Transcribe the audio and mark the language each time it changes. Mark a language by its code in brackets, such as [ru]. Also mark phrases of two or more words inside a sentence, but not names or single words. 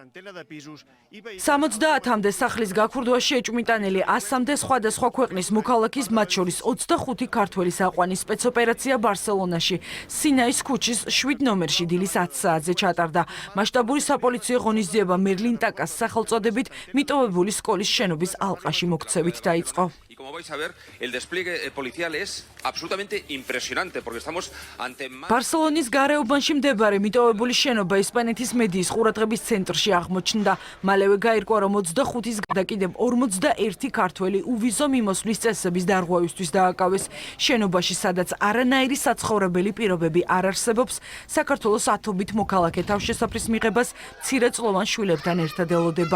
[ka] 70-მდე სახლის გაქურდვაში ეჭვმიტანილი 100-მდე სხვადასხვა ქვეყნის მოქალაქის, მათ შორის 25 ქართველის აყვანის სპეცოპერაცია ბარსელონაში სინაის ქუჩის 7 ნომერში დილის 10 საათზე ჩატარდა. მასშტაბური საპოლიციო ღონისძიება მერლინ ტაკას სახელწოდებით მიტოვებული სკოლის შენობის ალყაში მოქცევით დაიწყო. [es] Como vais a ver, el despliegue policial es absolutamente impresionante porque estamos ante [ka] ბარსელონის გარეუბანში მდებარე მიტოვებული შენობა ესპანეთის მედიის ყურადღების ცენტრში აღმოჩნდა. მალევე გაირკვა, რომ 25-ის გარდა კიდევ 41 ქართველი უვიზო მიმოსვლის წესების დარღვევისთვის დააკავეს. შენობაში, სადაც არანაირი საცხოვრებელი პირობები არ არსებობს, საქართველოს ათობით მოქალაქე თავშესაფრის მიღებას მცირეწლოვან შვილებთან ერთად ელოდება.